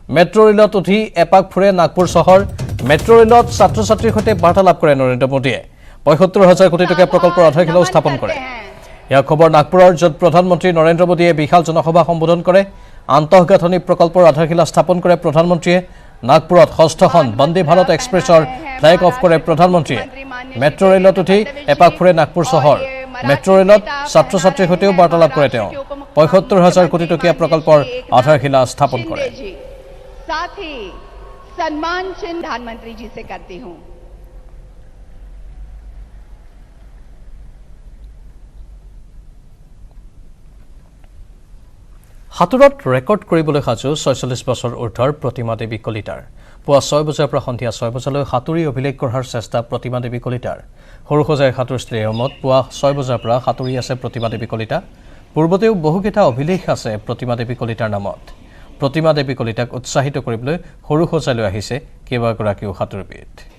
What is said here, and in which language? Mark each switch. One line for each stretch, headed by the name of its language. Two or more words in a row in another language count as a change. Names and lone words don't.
Assamese: মেট্ৰ' ৰেলত উঠি এপাক ফুৰে নাগপুৰ চহৰ মেট্ৰ' ৰেলত ছাত্ৰ ছাত্ৰীৰ সৈতে বাৰ্তালাপ কৰে নৰেন্দ্ৰ মোদীয়ে ৭৫,০০০ কোটি টকীয়া প্ৰকল্পৰ আধাৰশিলাও স্থাপন কৰে ইয়াৰ খবৰ নাগপুৰৰ য'ত প্ৰধানমন্ত্ৰী নৰেন্দ্ৰ মোদীয়ে বিশাল জনসভা সম্বোধন কৰে আন্তঃগাঁথনি প্ৰকল্পৰ আধাৰশিলা স্থাপন কৰে প্ৰধানমন্ত্ৰীয়ে নাগপুৰত ষষ্ঠখন বন্দে ভাৰত এক্সপ্ৰেছৰ
English: flag off
Assamese: কৰে প্ৰধানমন্ত্ৰীয়ে মেট্ৰ' ৰেলত উঠি এপাক ফুৰে নাগপুৰ চহৰ মেট্ৰ' ৰেলত ছাত্ৰ ছাত্ৰীৰ সৈতেও বাৰ্তালাপ কৰে তেওঁ ৭৫,০০০ কোটি টকীয়া প্ৰকল্পৰ আধাৰশিলা স্থাপন কৰে
Hindi: साथ ही सम्मान चिन्ह प्रधानमंत्री जी से करती हूं
Assamese: হাতুৰত ৰেকৰ্ড কৰিবলৈ সাজু ৪৬ বছৰ ঊৰ্ধৰ প্ৰতিমা দেৱী কলিতাৰ পুৱা ৬ বজাৰ পৰা সন্ধিয়া ৬ বজালৈ সাঁতুৰি অভিলেখ গঢ়াৰ চেষ্টা প্ৰতিমা দেৱী কলিতাৰ সৰুসজাইৰ সাঁতোৰ ষ্টেডিয়ামত পুৱা ৬ বজাৰ পৰা সাঁতুৰি আছে প্ৰতিমা দেৱী কলিতা পূৰ্বতেও বহুকেইটা অভিলেখ আছে প্ৰতিমা দেৱী কলিতাৰ নামত প্ৰতিমা দেৱী কলিতাক উৎসাহিত কৰিবলৈ সৰুসজাইলৈ আহিছে কেইবাগৰাকীও সাঁতোৰবিদ